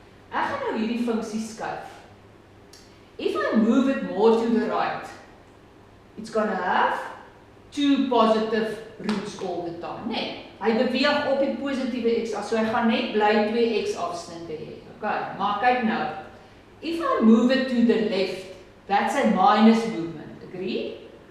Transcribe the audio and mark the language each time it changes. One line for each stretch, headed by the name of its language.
Afrikaans: Ek gaan nou hierdie funksie skuif.
English: If I move it more to the right, it's going to have two positive roots all the time.
Afrikaans: Nee, hy beweeg op die positiewe x af, so hy gaan net bly 2x afsnitte hê. Okay, maar kyk nou.
English: If I move it to the left, that's a minus movement, agree?